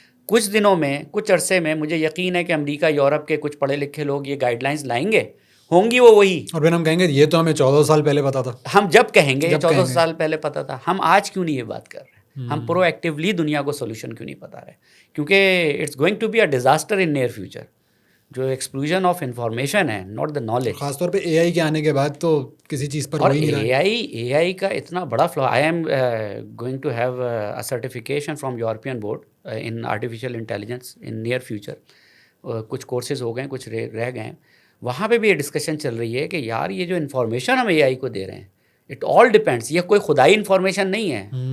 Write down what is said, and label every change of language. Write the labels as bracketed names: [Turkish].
[Urdu] کچھ دنوں میں, کچھ عرصے میں مجھے یقین ہے کہ امریکہ, یورپ کے کچھ پڑھے لکھے لوگ یہ گائیڈ لائنز لائیں گے, ہوں گی وہ وہی, اور پھر ہم کہیں گے یہ تو ہمیں 14 سال پہلے پتا تھا. ہم جب کہیں گے یہ 14 سال پہلے پتا تھا, ہم آج کیوں نہیں یہ بات کر رہے ہیں, ہم پرو ایکٹیولی دنیا کو سولوشن کیوں نہیں بتا رہے, کیونکہ [English] It's going to be a disaster in near future. جو explosion of information ہے, not the knowledge, [Urdu] خاص طور پہ اے آئی کے آنے کے بعد تو کسی چیز پر اور اے آئی کا اتنا بڑا flu. [English] I am going to have a certification from European board in artificial intelligence in near future. [Urdu] کچھ کورسز ہو گئے, کچھ رہ گئے ہیں. وہاں پہ بھی یہ ڈسکشن چل رہی ہے کہ یار یہ جو انفارمیشن ہم اے آئی کو دے رہے ہیں, [English] it all depends, [Urdu] یہ کوئی خدائی انفارمیشن نہیں ہے.